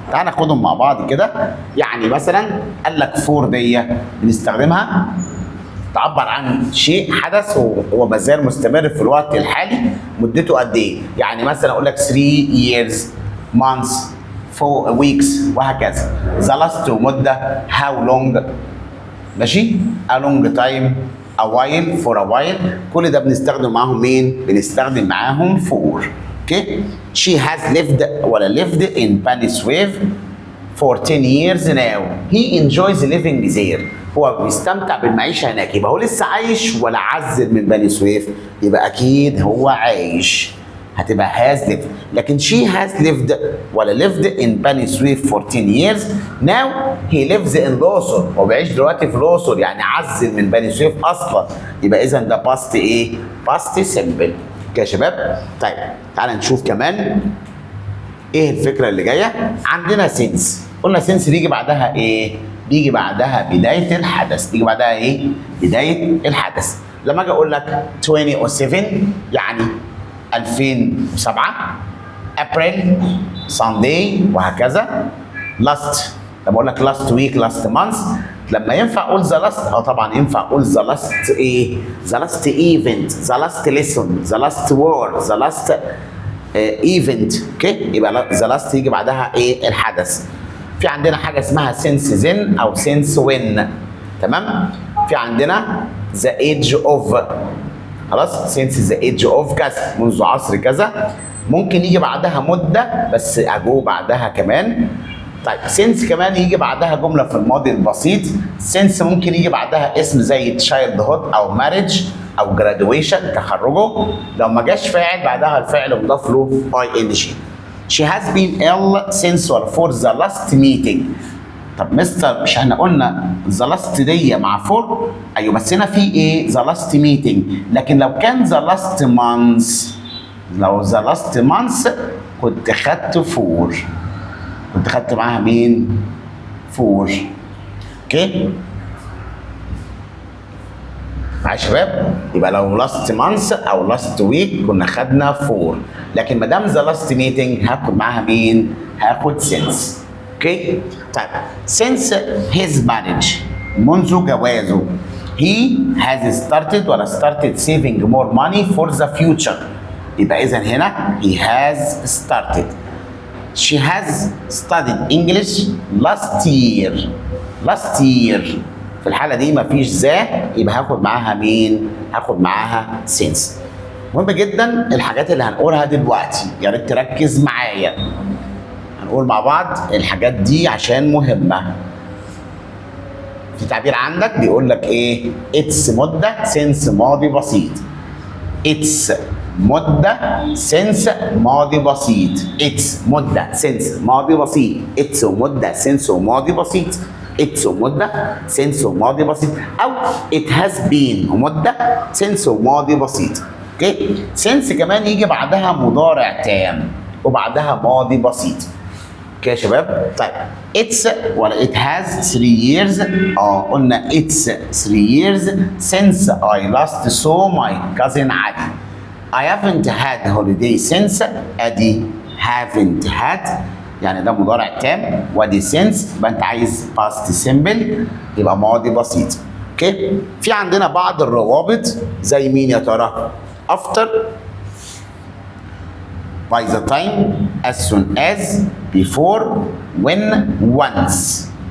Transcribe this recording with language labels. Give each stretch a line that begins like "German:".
Arabic: تعال ناخدهم مع بعض كده. يعني مثلا قال لك فور دي بنستخدمها تعبر عن شيء حدث وهو ما زال مستمر في الوقت الحالي مدته قد ايه؟ يعني مثلا اقول لك 3 years, months, 4 weeks وهكذا.
English: the last مدة how long. ماشي؟ a long time, a while, for a while.
Arabic: كل ده بنستخدم معاهم مين؟ بنستخدم معاهم for.
English: Okay? she has lived ولا lived in Bani Suef for 10 years now. he enjoys living there.
Arabic: هو بيستمتع بالمعيشة هناك. يبقى هو لسه عايش ولا عزل من بني سويف؟ يبقى أكيد هو عايش. هتبقى
English: has lived.
Arabic: لكن
English: she has lived ولا lived in بني سويف for 10 years. now he lives in الأقصر.
Arabic: هو بيعيش دلوقتي في الأقصر يعني عزل من بني سويف أصلا. يبقى إذا ده past إيه؟ past simple. كده يا شباب؟ طيب تعالى نشوف كمان إيه الفكرة اللي جاية. عندنا since. قلنا since بيجي بعدها إيه؟ بيجي بعدها بداية الحدث. بيجي بعدها إيه؟ بداية الحدث. لما أجي أقول لك 2007 يعني 2007. April, Sunday وهكذا. Last لما اقول لك
English: last week last month لما ينفع اقول the last
Arabic: طبعا ينفع اقول
English: the last ايه the last event the last lesson the last word the last event.
Arabic: اوكي يبقى the last يجي بعدها ايه الحدث. في عندنا حاجه اسمها since then او since when. تمام. في عندنا the age of خلاص since the age of كذا منذ عصر كذا. ممكن يجي بعدها مده بس اجو بعدها كمان. طيب since كمان يجي بعدها جمله في الماضي البسيط. since ممكن يجي بعدها اسم زي childhood او marriage او graduation تخرجه. لو ما جاش فاعل بعدها الفعل مضاف له ing.
English: she has been ill since or for the last meeting.
Arabic: طب مستر مش احنا قلنا the last دي مع for؟ ايوه بس هنا في ايه the last meeting. لكن لو كان the last month لو the last month كنت خدت for كنت خدت معاها مين؟ فور. اوكي؟ معايا يا شباب؟ يبقى لو لاست مانث او لاست ويك كنا خدنا فور، لكن ما دام ذا لاست ميتنج هاخد معاها مين؟ هاخد سينس.
English: Okay? طيب since his marriage
Arabic: منذ جوازه
English: he has started ولا started saving more money for the future.
Arabic: يبقى إذا هنا
English: he has started. She has studied English last year.
Arabic: last year في الحالة دي مفيش ذا يبقى هاخد معاها مين؟ هاخد معاها since. مهم جدا الحاجات اللي هنقولها دلوقتي يا ريت تركز معايا. هنقول مع بعض الحاجات دي عشان مهمة. في تعبير عندك بيقول لك ايه؟ it's مدة since ماضي بسيط. it's مدة since ماضي بسيط. it's مدة since ماضي بسيط. it's ومدة since وماضي بسيط. it's ومدة since وماضي بسيط. أو it has been ومدة since وماضي بسيط. اوكي؟ since كمان يجي بعدها مضارع تام وبعدها ماضي بسيط. اوكي يا شباب؟ طيب
English: it's ولا it has 3 years؟ قلنا it's 3 years since I last saw my cousin علي. I haven't had holiday since
Arabic: ادي haven't had يعني ده مضارع تام وادي since يبقى انت عايز past simple يبقى ماضي بسيط. اوكي؟ في عندنا بعض الروابط زي مين يا ترى؟ after by the time as soon as before when once.